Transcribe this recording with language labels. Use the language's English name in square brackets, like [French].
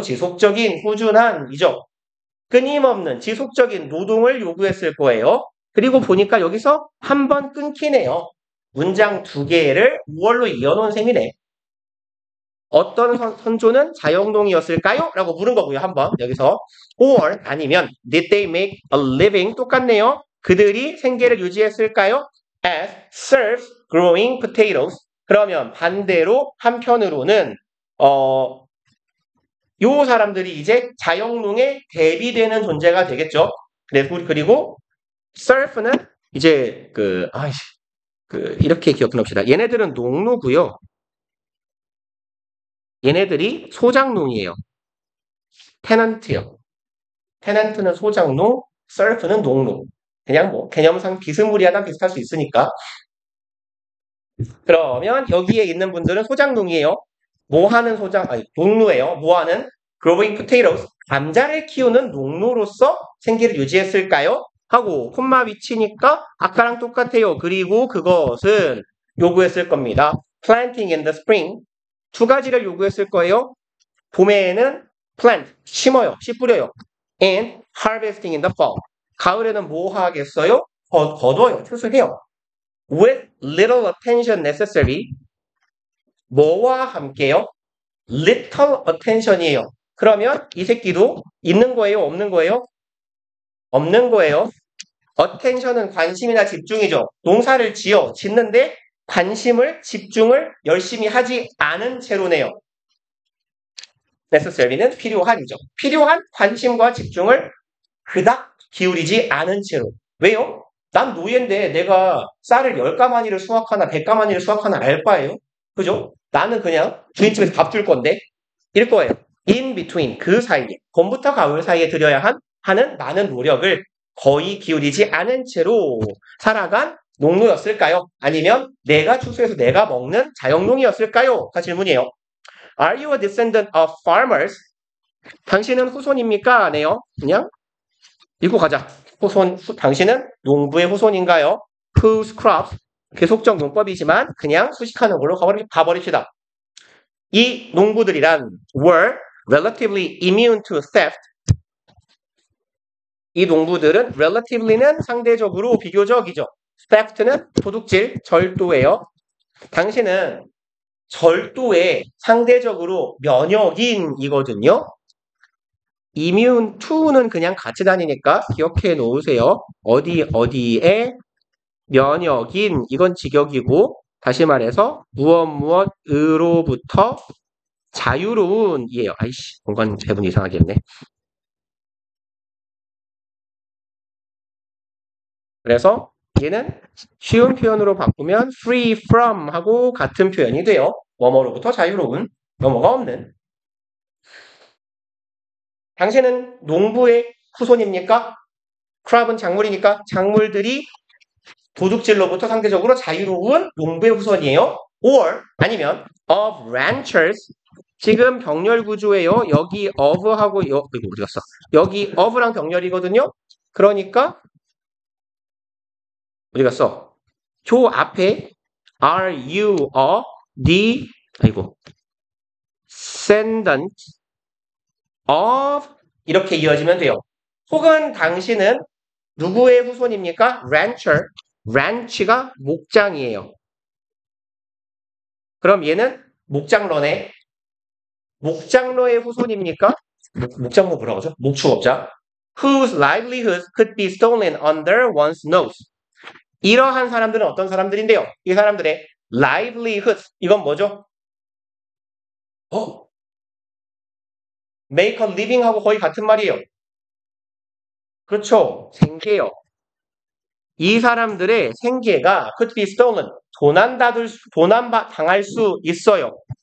[Korean] 지속적인 꾸준한이죠. 끊임없는 지속적인 노동을 요구했을 거예요. 그리고 보니까 여기서 한 번 끊기네요. 문장 두 개를 5월로 이어놓은 셈이네. 어떤 선조는 자영농이었을까요? 라고 물은 거고요. 한번 여기서 [English] or [Korean] 아니면 [English] did they make a living [Korean] 똑같네요. 그들이 생계를 유지했을까요? [English] as serfs growing potatoes [Korean] 그러면 반대로 한편으로는 요 사람들이 이제 자영농에 대비되는 존재가 되겠죠. 그리고 serf는 이제 이렇게 기억해 놓읍시다. 얘네들은 농노고요. 얘네들이 소작농이에요. 테넌트요. 테넌트는 소작농, serf는 농농. 그냥 뭐 개념상 비스무리하다 비슷할 수 있으니까. 그러면 여기에 있는 분들은 소작농이에요. 뭐 하는 농노예요. 뭐 하는 growing potatoes, 감자를 키우는 농노로서 생계를 유지했을까요? 하고 콤마 위치니까 아까랑 똑같아요. 그리고 그것은 요구했을 겁니다. [English] planting in the spring [Korean] 두 가지를 요구했을 거예요. 봄에는 plant, 심어요. 씨 뿌려요. [English] and harvesting in the fall [Korean] 가을에는 뭐 하겠어요? [English] 거둬요. 추수해요. with little attention necessary [Korean] 뭐와 함께요? little attention이에요. 그러면 이 새끼도 있는 거예요? 없는 거예요? 없는 거예요. attention은 관심이나 집중이죠. 농사를 짓는데 집중을 열심히 하지 않은 채로네요. necessary는 필요한이죠. 필요한 관심과 집중을 그닥 기울이지 않은 채로. 왜요? 난 노예인데 내가 쌀을 10가마니를 수확하나 100가마니를 수확하나 알 바예요. 그죠? 나는 그냥 주인집에서 밥 줄 건데 이럴 거예요. in between 그 사이에 봄부터 가을 사이에 들여야 하는 많은 노력을 거의 기울이지 않은 채로 살아간 농노였을까요? 아니면 내가 추수해서 내가 먹는 자영농이었을까요? 가 질문이에요. [English] Are you a descendant of farmers? [Korean] 당신은 후손입니까? 네요. 그냥 읽고 가자. 당신은 농부의 후손인가요? [English] Whose crops? [Korean] 계속적 용법이지만 그냥 수식하는 걸로 가버립시다. 이 농부들이란 [English] were relatively immune to theft. [Korean] 이 농부들은 relatively는 상대적으로 비교적이죠. theft는 도둑질, 절도예요. 당신은 절도에 상대적으로 면역인이거든요. immune to는 그냥 같이 다니니까 기억해 놓으세요. 어디에 면역인, 이건 직역이고, 다시 말해서 무엇으로부터 자유로운이에요. 아이씨, 공간 배분 이상하게 했네. 그래서 얘는 쉬운 표현으로 바꾸면 free from 하고 같은 표현이 돼요. 뭐뭐로부터 자유로운, 뭐뭐가 없는. 당신은 농부의 후손입니까? 크랍은 작물이니까 작물들이 도둑질로부터 상대적으로 자유로운 농부의 후손이에요. [English] or [Korean] 아니면 [English] of ranchers. [Korean] 지금 병렬 구조예요. 여기 of하고 이거 어디 갔어? 여기 of랑 병렬이거든요. 그러니까 어디 갔어? 조 앞에 [English] are you the descendant of [Korean] 이렇게 이어지면 돼요. 혹은 당신은 누구의 후손입니까? [English] rancher. [Korean] ranch가 목장이에요. 그럼 얘는 목장러의 후손입니까? 목장로 뭐라고 하죠? 목축업자. [English] Whose livelihoods could be stolen under one's nose. [Korean] 이러한 사람들은 어떤 사람들인데요? 이 사람들의 livelihoods. 이건 뭐죠? make a living하고 거의 같은 말이에요. 그렇죠. 생계요. 이 사람들의 생계가 [English] could be stolen. [Korean] 도난당할 수 있어요.